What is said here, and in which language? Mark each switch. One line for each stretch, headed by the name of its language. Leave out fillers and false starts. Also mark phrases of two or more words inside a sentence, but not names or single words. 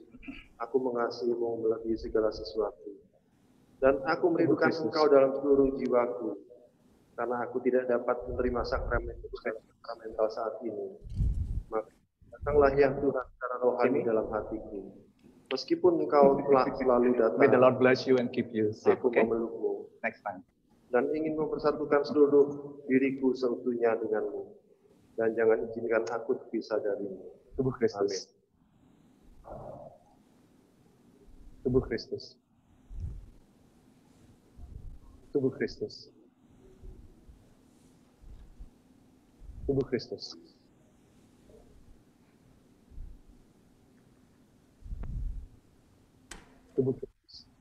Indonesian: Aku mengasihimu melebihi segala sesuatu. Dan aku merindukan Engkau dalam seluruh jiwaku. Karena aku tidak dapat menerima sakramental saat ini. Maka datanglah ya Tuhan secara rohani dalam hatiku. Meskipun Engkau telah selalu datang.
English: May the Lord bless you and keep you safe.
Indonesian: Aku
English: Okay?
Indonesian: memelukmu.
English: Next time.
Indonesian: Dan ingin mempersatukan seluruh diriku seutuhnya denganmu. Dan jangan izinkan aku terpisah darimu. Tubuh Kristus. Tubuh Kristus. Tubuh Kristus. Tubuh Kristus. Tubuh Kristus.